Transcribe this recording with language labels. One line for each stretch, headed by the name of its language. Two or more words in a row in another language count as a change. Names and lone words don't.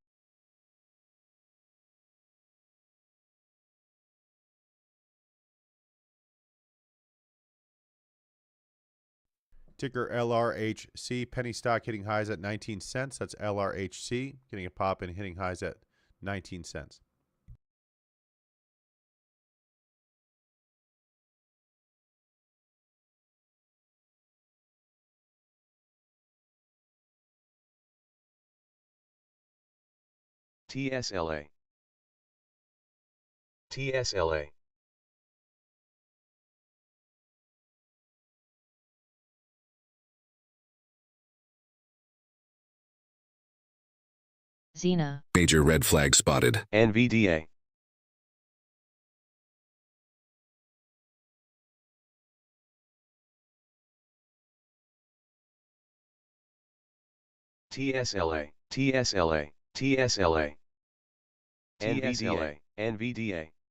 English: Ticker LRHC, penny stock hitting highs at 19 cents. That's LRHC, getting a pop and hitting highs at 19 cents. TSLA. TSLA. Xena, Major red flag spotted. NVDA. TSLA. TSLA. TSLA. NVDA. NVDA.